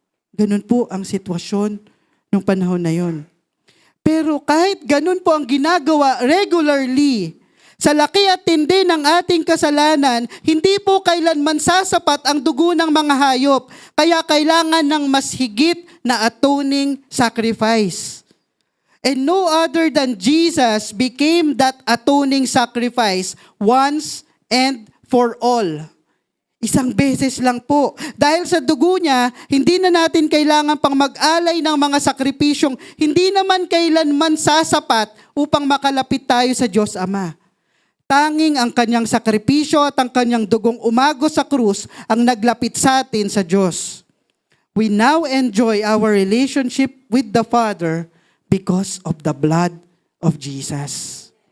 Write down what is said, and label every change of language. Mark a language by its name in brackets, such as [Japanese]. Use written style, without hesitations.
[Filipino] Ganun po ang sitwasyon nung panahon na yon. Pero kahit ganun po ang ginagawa regularly, sa laki at tindi ng ating kasalanan, hindi po kailanman sasapat ang dugo ng mga hayop. Kaya kailangan ng mas higit na [English] atoning sacrifice. And no other than Jesus became that atoning sacrifice once and for all. [Filipino] Isang beses lang po. Dahil sa dugo niya, hindi na natin kailangan pang mag-alay ng mga sakripisyong hindi naman kailanman sasapat upang makalapit tayo sa Diyos Ama. Tanging ang kanyang sakripisyo at ang kanyang dugong umagos sa krus ang naglapit sa atin sa Diyos. [English] We now enjoy our relationship with the Father because of the blood of Jesus.